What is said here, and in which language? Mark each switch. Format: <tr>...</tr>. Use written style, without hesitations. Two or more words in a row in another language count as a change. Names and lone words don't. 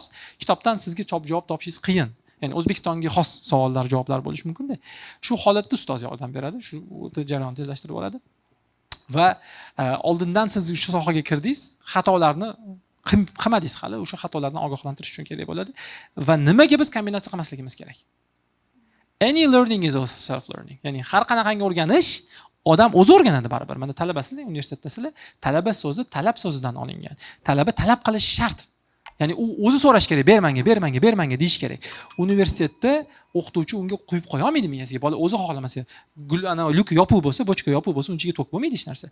<uz>Kitobdan sizga javob topishingiz qiyin. Ya'ni O'zbekistonga xos savollar, javoblar bo'lishi mumkin-da. Shu holatda ustoz yordam beradi, shu jarayonni tezlashtirib oladi. Va oldindan siz shu sohaga kirdingiz, xatolarni qilmadingiz hali, o'sha xatolardan ogohlantirish uchun kerak bo'ladi. Va nimaga biz kombinatsiya qilmasligimiz kerak?</uz> <en>Any learning is also self learning.</en> <uz>Ya'ni har qanaqangi o'rganish odam o'zi o'rganadi baribir. Mana talabasizlar, universitetdasizlar, talaba so'zi talab so'zidan olingan. Talaba talab qilish shart. Ya'ni u o'zi so'rash kerak, bermanga deyish kerak. Universitetda o'qituvchi unga quyib qo'ya olmaydi miyasiga. Bola o'zi xohlamasa, ana lyuk yopiq bo'lsa, bochka yopiq bo'lsa, unchiga to'q bo'lmaydi hech narsa.</uz>